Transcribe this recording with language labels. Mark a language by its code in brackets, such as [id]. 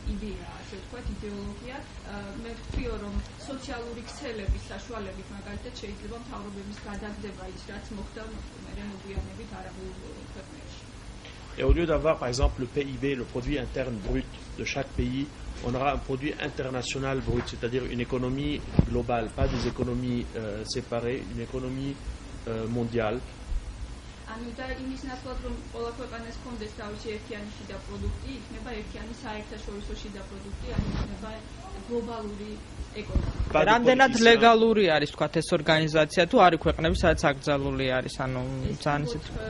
[ka] იდეა ასე ვთქვათ იდეოლოგია მე ვთქვიო რომ სოციალური ქსელების საშუალებით მაგალითად შეიძლება მთავრობების გადაგდება ის რაც მოხდა მერე მოგვიანებით არაბულ ქვეყნებში. [fr] Et au lieu d'avoir par exemple le PIB, le produit interne brut de chaque pays, on aura un produit international brut, c'est-à-dire une économie globale, pas des économies séparées, une économie mondiale. [ka] ანუ და იმის ნაცვლად რომ ყველა ქვეყანას ჰქონდეს თავისი ერთიანი შიდა პროდუქტი, იქნება ერთიანი საერთაშორისო შიდა პროდუქტი, ანუ იქნება გლობალური ეკონომიკა. რამდენად ლეგალური არის თქვათ ეს ორგანიზაცია თუ არის ქვეყნები სადაც აკრძალული არის, ანუ ძალიან ისეთ